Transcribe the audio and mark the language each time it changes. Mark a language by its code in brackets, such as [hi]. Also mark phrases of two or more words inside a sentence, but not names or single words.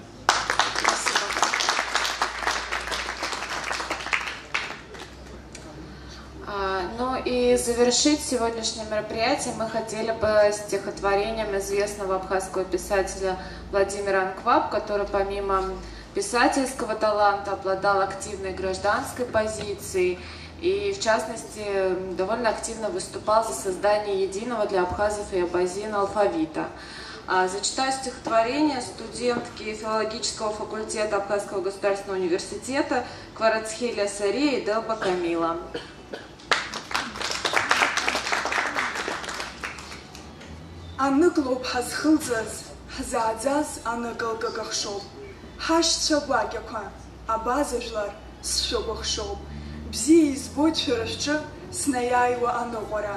[ru] Ну и завершить сегодняшнее мероприятие мы хотели бы стихотворением известного абхазского писателя Владимира Анкваб, который помимо писательского таланта обладал активной гражданской позицией и, в частности, довольно активно выступал за создание единого для абхазов и абазин алфавита. Зачитаю стихотворение студентки филологического факультета Абхазского государственного университета Кварацхеля Сари и Делба Камила. [ab] Аныклоуп ҳазхылҵыз, ҳзааӡаз аныкылкыкахшоуп. Ҳашьцәа гәакьақәа, абазажәлар сшәыкәыхшоуп. Бзиа избоит шәара шәҿы снаиааиуа аныҟәара.